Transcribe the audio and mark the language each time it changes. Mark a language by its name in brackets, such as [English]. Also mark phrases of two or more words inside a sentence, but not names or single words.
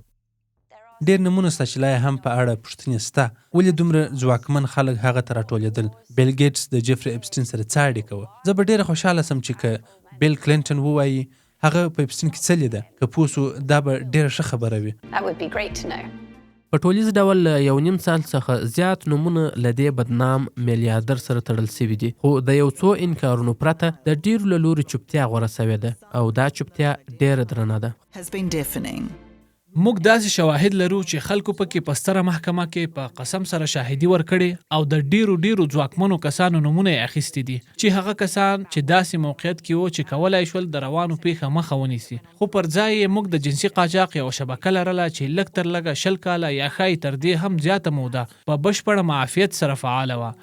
[Pashto] ډېر نمونه سته چې لا هم په اړه پوښتنې سته. ولې دومره ځواکمن خلک هغه ته راټولېدل؟ بیل ګیټس د جیفري اپسټین سره څه اړیکه وه؟ زه به ډېره خوشحاله سم چې که بیل کلینټن ووایي هغه په اپسټین کې څه لیده، که پوه سو دا به ډېره ښه خبره وي. [English] That would be great to know. [Pashto] په ټولیز ډول له 1.5 سال څخه زیات نومونه له دې بدنام میلیاردر سره تړل سوي دي، خو د یو څو انکارونو پرته د ډېرو له لوري چوپتیا غوره سوې ده او دا چوپتیا ډېره درنه ده. [English] Has been deafening. [Pashto] موږ داسې شواهد لرو چې خلکو پکې په ستره محکمه کې په قسم سره شاهدي ورکړې او د ډیرو ځواکمنو کسانو نمونه یې اخیستي دي چې هغه کسان چې داسې موقعیت کې وو چې کولای شول د روانو پیښه مخه ونیسي، خو پر ځای یې موږ د جنسي قاچاق یو شبکه لرله چې لږ تر لږه 20 کاله یا ښایي تر دې هم زیاته موده په بشپړه معافیت سره فعاله وه.